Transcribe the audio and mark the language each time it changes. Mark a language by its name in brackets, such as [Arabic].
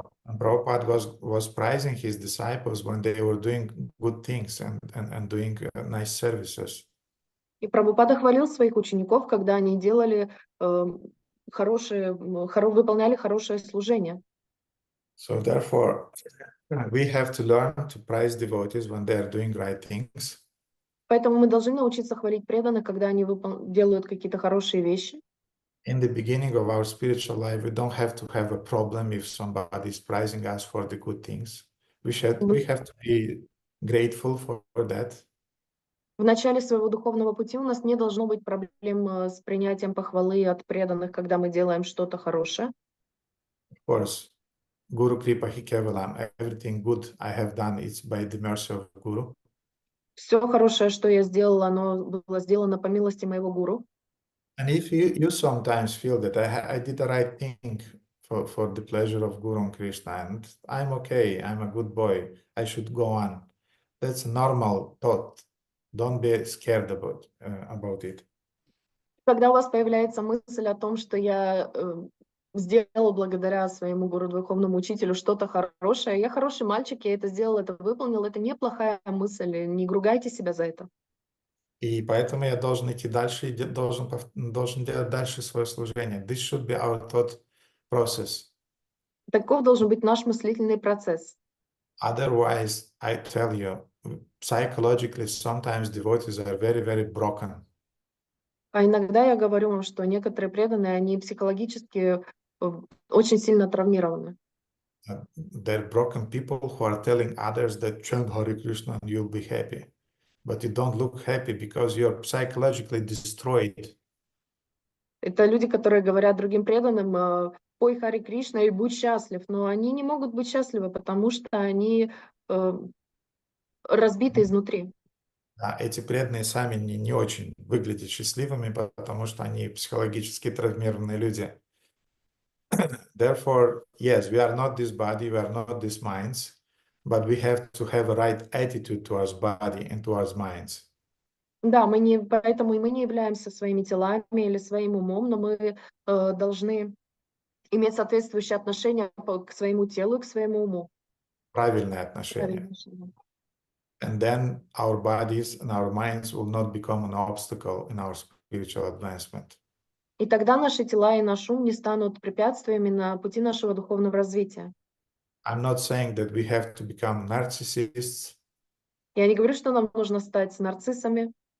[English] And Prabhupada was praising his disciples when they were doing good things and doing nice services. [Russian] И Прабхупада хвалил своих учеников, когда они делали выполняли хорошее служение. [English] So therefore, we have to learn to praise devotees when they are doing right things. [Russian] Поэтому мы должны научиться хвалить преданных, когда они делают какие-то хорошие вещи. [English] In the beginning of our spiritual life, we don't have to have a problem if somebody is praising us for the good things. We have to be grateful for that. [Russian] В начале своего духовного пути у нас не должно быть проблем с принятием похвалы от преданных, когда мы делаем что-то хорошее. [English] Of course, [Sanskrit] Guru Kripa Hi Kevalam, [English] everything good I have done is by the mercy of Guru. [Russian] Все хорошее, что я сделала, оно было сделано по милости моего гуру. [English] And if you sometimes feel that I did the right thing for the pleasure of Guru and Krishna, and I'm okay, I'm a good boy, I should go on. That's a normal thought. Don't be scared about it. [Russian] Когда у вас появляется мысль о том, что я сделала благодаря своему гуру, духовному учителю что-то хорошее, я хороший мальчик, я это сделал, это выполнил, это неплохая мысль, не ругайте себя за это. И поэтому я должен идти дальше, должен делать дальше свое служение. [English] This should be our thought process. [Russian] Таков должен быть наш мыслительный процесс. [English] Otherwise, I tell you, psychologically, sometimes devotees are very, very broken. [Russian] А иногда я говорю вам, что некоторые преданные, они психологически очень сильно травмированы. [English] They're broken people who are telling others that chant Hare Krishna and you'll be happy. But you don't look happy because you're psychologically destroyed. [Russian] Это люди, которые говорят другим преданным, пой Харе Кришна и будь счастлив. Но они не могут быть счастливы, потому что они разбиты изнутри. Да, эти преданные сами не очень выглядят счастливыми, потому что они психологически травмированные люди. [English] Therefore, yes, we are not this body, we are not these minds, but we have to have a right attitude towards body and towards minds. [Russian] Да, поэтому и мы не являемся своими телами или своим умом, но мы должны иметь соответствующее отношение к своему телу и к своему уму. Правильное отношение. [English] And then our bodies and our minds will not become an obstacle in our spiritual advancement. [Russian] И тогда наши тела и наш ум не станут препятствиями на пути нашего духовного развития. [English] I'm not saying that we have to become narcissists. [Russian] Я не говорю, что нам нужно стать нарциссами.